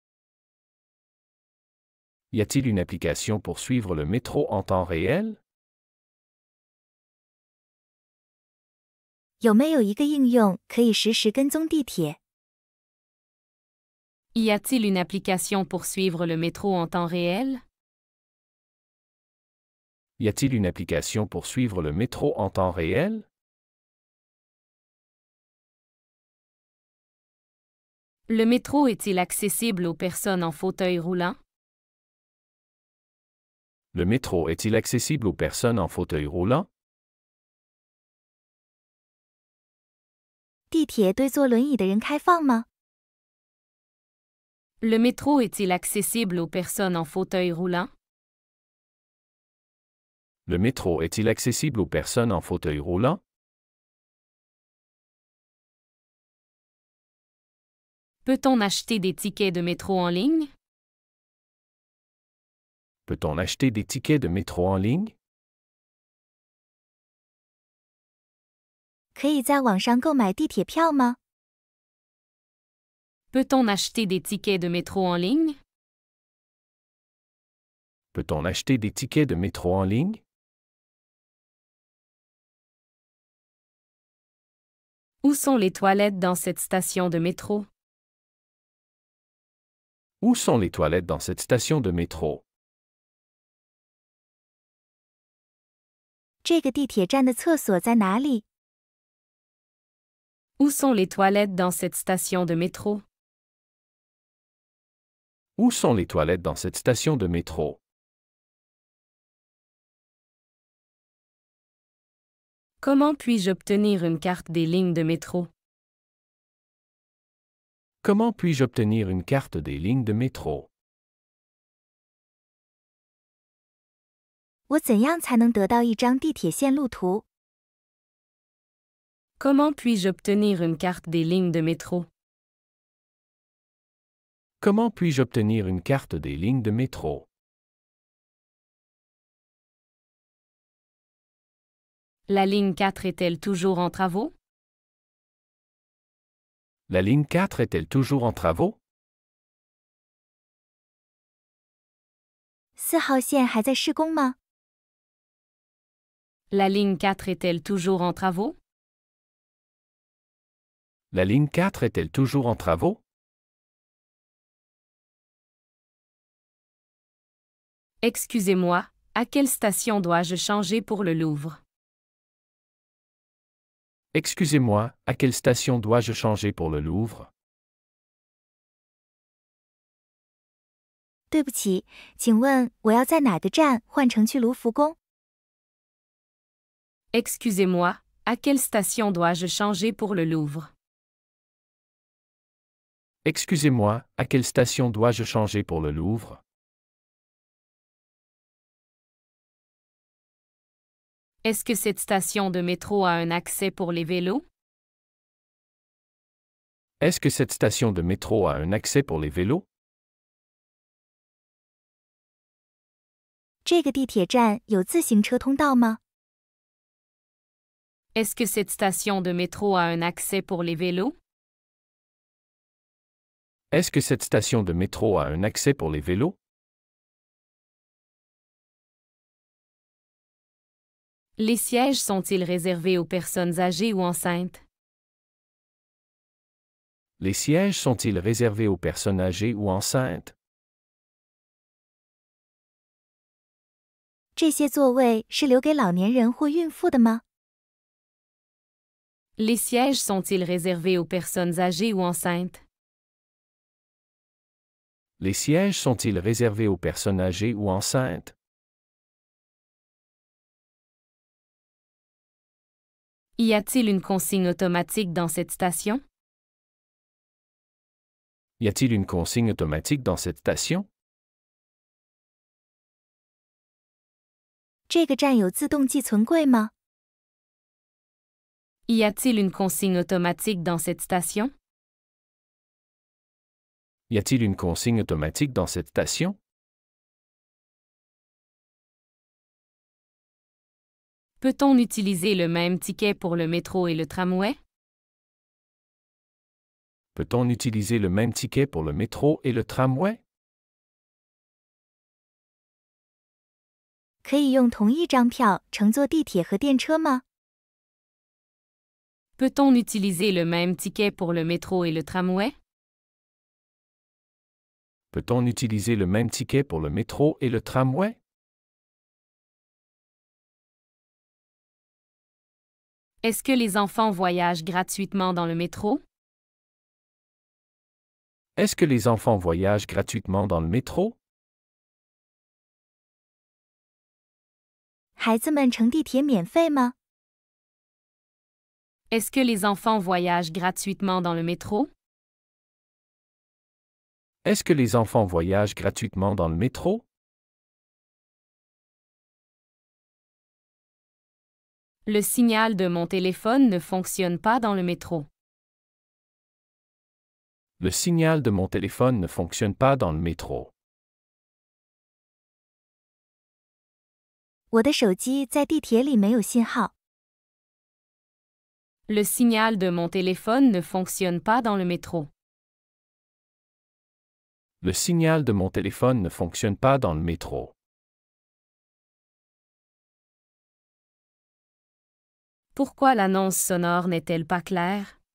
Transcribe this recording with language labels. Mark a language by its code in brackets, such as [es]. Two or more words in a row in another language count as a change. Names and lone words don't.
[fr] Y a-t-il une application pour suivre le métro en temps réel? [zh] 有没有一个应用可以实时跟踪地铁？ [fr] Y a-t-il une application pour suivre le métro en temps réel? Y a-t-il une application pour suivre le métro en temps réel? Le métro est-il accessible aux personnes en fauteuil roulant? Le métro est-il accessible aux personnes en fauteuil roulant? [zh] 地铁对坐轮椅的人开放吗？ [fr] Le métro est-il accessible aux personnes en fauteuil roulant? Le métro est-il accessible aux personnes en fauteuil roulant? Peut-on acheter des tickets de métro en ligne? Peut-on acheter des tickets de métro en ligne? [zh] 可以在网上购买地铁票吗？ [fr] Peut-on acheter des tickets de métro en ligne? Peut-on acheter des tickets de métro en ligne? Où sont les toilettes dans cette station de métro? Où sont les toilettes dans cette station de métro? [zh] 这个地铁站的厕所在哪里？ [fr] Où sont les toilettes dans cette station de métro? Où sont les toilettes dans cette station de métro? Comment puis-je obtenir une carte des lignes de métro? Comment puis-je obtenir une carte des lignes de métro? [zh] 我怎样才能得到一张地铁线路图？ [fr] Comment puis-je obtenir une carte des lignes de métro? Comment puis-je obtenir une carte des lignes de métro? La ligne 4 est-elle toujours en travaux? La ligne 4 est-elle toujours en travaux? [zh] 4 号线还在施工吗？ [fr] La ligne 4 est-elle toujours en travaux? La ligne 4 est-elle toujours en travaux? Excusez-moi, À quelle station dois-je changer pour le Louvre? Excusez-moi, à quelle station dois-je changer pour le Louvre? [zh] 对不起，请问我要在哪个站换乘去卢浮宫？ [fr] Excusez-moi, à quelle station dois-je changer pour le Louvre? Excusez-moi, à quelle station dois-je changer pour le Louvre? Est-ce que cette station de métro a un accès pour les vélos? Est-ce que cette station de métro a un accès pour les vélos? [zh] 这个地铁站有自行车通道吗？ [fr] Est-ce que cette station de métro a un accès pour les vélos? Est-ce que cette station de métro a un accès pour les vélos? Les sièges sont-ils réservés aux personnes âgées ou enceintes? Les sièges sont-ils réservés aux personnes âgées ou enceintes? [zh] 这些座位是留给老年人或孕妇的吗？ [fr] Les sièges sont-ils réservés aux personnes âgées ou enceintes? Les sièges sont-ils réservés aux personnes âgées ou enceintes? Y a-t-il une consigne automatique dans cette station? Y a-t-il une consigne automatique dans cette station? [zh] 这个站有自动寄存柜吗？ [fr] Y a-t-il une consigne automatique dans cette station? Y a-t-il une consigne automatique dans cette station? Peut-on utiliser le même ticket pour le métro et le tramway? Peut-on utiliser le même ticket pour le métro et le tramway? [zh] 可以用同一张票乘坐地铁和电车吗？ [fr] Peut-on utiliser le même ticket pour le métro et le tramway? Peut-on utiliser le même ticket pour le métro et le tramway? Est-ce que les enfants voyagent gratuitement dans le métro? Est-ce que les enfants voyagent gratuitement dans le métro? [zh] 孩子们乘地铁免费吗？ [fr] Est-ce que les enfants voyagent gratuitement dans le métro? Est-ce que les enfants voyagent gratuitement dans le métro? Le signal de mon téléphone ne fonctionne pas dans le métro. Le signal de mon téléphone ne fonctionne pas dans le métro. [zh] 我的手机在地铁里没有信号。 [fr] Le signal de mon téléphone ne fonctionne pas dans le métro. Le signal de mon téléphone ne fonctionne pas dans le métro. Pourquoi l'annonce sonore n'est-elle pas claire?